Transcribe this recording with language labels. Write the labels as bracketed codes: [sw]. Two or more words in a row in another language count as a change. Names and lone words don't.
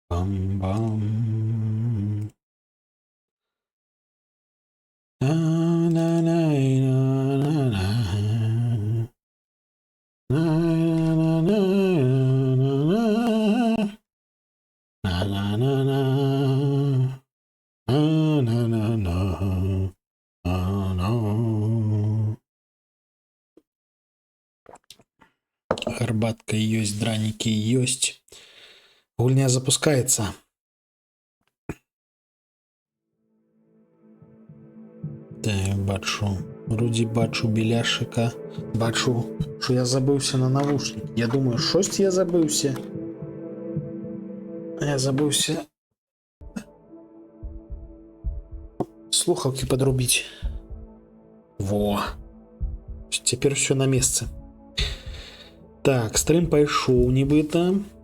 [be] Бам-бам-бам. На-на-на-на-на-на. На-на-на-на-на-на. На-на-на-на. На-на-на-на. На-на. Гарбатка ёсць, дранікі ёсць. Гульня запускаецца. Так, бачу. Вроде бачу біляшика. Бачу, що я забыўся на навушник. Я думаю, шось я забыўся. Я забыўся слухаўкі подрубіць. Во. Цяпер все на месцы. Так, стрым пайшоў нібыта.